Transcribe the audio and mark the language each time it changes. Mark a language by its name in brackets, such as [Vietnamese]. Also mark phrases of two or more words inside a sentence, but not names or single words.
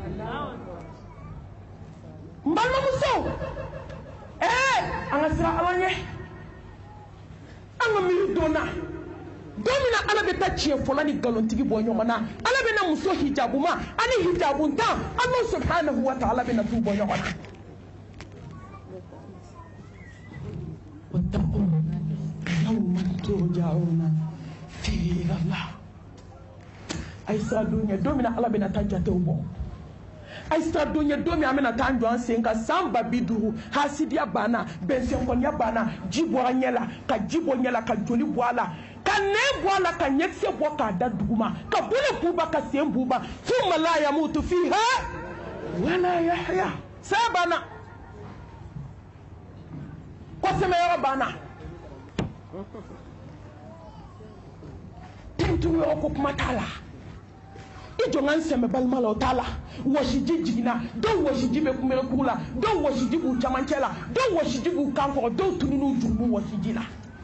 [Bambara] n balimamuso an ka siran ala ɲɛ an ka miiri don na don min na ala bɛ taa tiɲɛ fɔla ni nkalontigi bɔ ɲɔgɔn na ala bɛna muso hijabuma ani hijabuntan ala [Arabic] سبحانه وتعالى [Bambara] bɛna t'u bɔ ɲɔgɔn na [Arabic] واتقوا يوما ترجعون فيه إلى الله [Bambara] ay sira dunya don min ala bɛna taa jatew bɔ ay sira dunya don min an bɛna taa jɔ an sen kan san 50 hasidiya banna bɛnsɛnkɔniya banna ji bɔra ɲɛ la ka ji bɔ ɲɛ la ka joli bɔ a la ka ka ne bɔ la ka ɲɛkisɛ bɔ k'a da duguma ka bolo buba ka sen buba [Arabic] ثم لا يموت فيها ولا يحيى [Bambara] saya banna kɔsɛmɛyɔrɔ banna tentuyɔrɔ ko kuma t'a la i jɔn sɛmɛ balima la o t'a la wɔsiji jiginna dɔw wɔsiji bɛ kunbɛrɛkuru la dɔw wɔsiji b'u camancɛ la dɔw wɔsiji b'u kan kɔrɔ dɔw tunun'u jurumu wɔsiji la